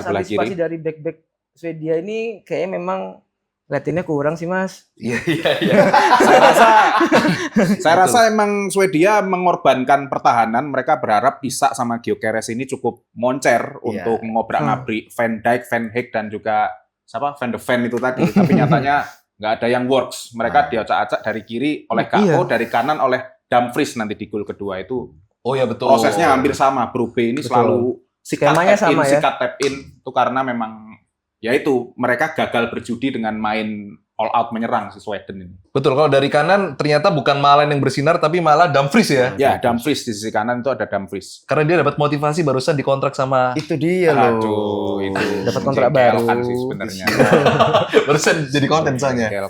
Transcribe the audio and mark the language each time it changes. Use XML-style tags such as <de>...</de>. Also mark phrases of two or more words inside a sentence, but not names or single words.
<id>di sebelah antisipasi kiri. dari back Swedia ini kayaknya memang latihannya kurang sih Mas. Iya. Saya rasa emang Swedia mengorbankan pertahanan. Mereka berharap Isak sama Gyökeres ini cukup moncer untuk ngobrak-ngabrik Van Dijk, Van Dijk dan juga Van de Ven itu tadi. Tapi nyatanya nggak ada yang works. Mereka diacak-acak dari kiri oleh Gakpo, dari kanan oleh Dumfries nanti di gol kedua itu. Oh ya betul. Prosesnya hampir sama. Brobey ini selalu sikat Skemanya</id> <en>tap in,</en> <id>sama ya. sikat</id> <en>tap in.</en> <id>Itu karena memang ya itu mereka gagal berjudi dengan main</id> <en>all out</en> <id>menyerang si Sweden ini. Betul, kalau dari kanan ternyata bukan Malen yang bersinar, tapi malah Dumfries ya. Ya, Dumfries di sisi kanan itu ada Dumfries. Karena dia dapat motivasi barusan dikontrak sama... Itu dia loh. Aduh, itu Dapat kontrak baru. menjengkelkan sih sebenarnya. barusan jadi konten soalnya. Menjengkelkan.</id>